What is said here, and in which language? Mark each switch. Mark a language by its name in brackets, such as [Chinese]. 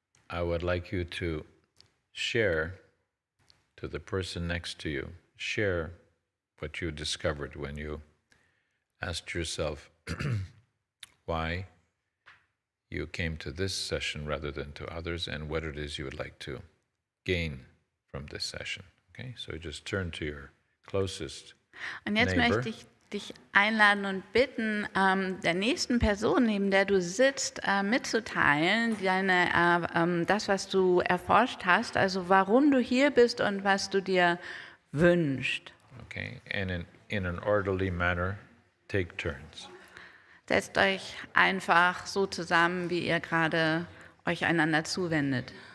[English] I would like you to share to the person next to you, share what you discovered when you asked yourself why you came to this session rather than to others and what it is you would like to gain from this session. Okay, so just turn to your closest [German] Und jetzt [English] neighbor. [German] möchte ich dich einladen und bitten, der nächsten Person, neben der du sitzt, mitzuteilen, das, was du erforscht hast, also warum du hier bist und was du dir wünschst. [English] Okay, and in an orderly manner, take turns. [German] Setzt euch einfach so zusammen, wie ihr gerade euch einander zuwendet.